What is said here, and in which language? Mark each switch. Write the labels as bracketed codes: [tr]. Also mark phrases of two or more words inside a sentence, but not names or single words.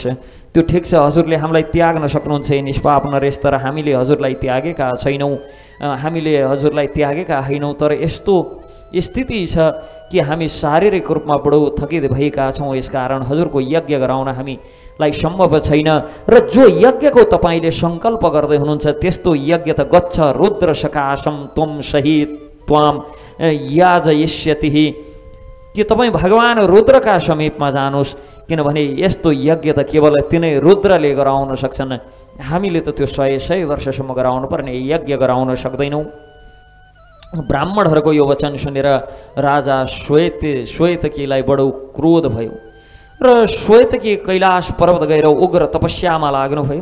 [ne] त्यो ठिक छ, हजुरले हामीलाई त्याग्न सक्नुहुन्छ निष्पाप नरेश, तर हामीले हजुरलाई त्यागेका छैनौँ, हामीले हजुरलाई त्यागेका होइनौँ। तर यस्तो स्थिति छ कि हामी शारीरिक रूपमा बडो थकित भएका छौँ, यसकारण हजुरको यज्ञ गराउन हामीलाई सम्भव छैन। र जो यज्ञको तपाईँले सङ्कल्प गर्दै हुनुहुन्छ त्यस्तो यज्ञ त [sa] गच्छ रुद्र सकाशम त्वम सहित त्वाम याजयिष्यति, [ne] कि तपाईँ भगवान् रुद्रका समीपमा जानुहोस्, किनभने यस्तो यज्ञ त केवल तिनै रुद्रले गराउन सक्छन्। हामीले त त्यो 100 वर्षसम्म गराउनु पर्ने यज्ञ गराउन सक्दैनौँ। ब्राह्मणहरूको यो वचन सुनेर राजा श्वेतकीलाई बडो क्रोध भयो र श्वेतकी कैलाश पर्वत गएर उग्र तपस्यामा लाग्नुभयो।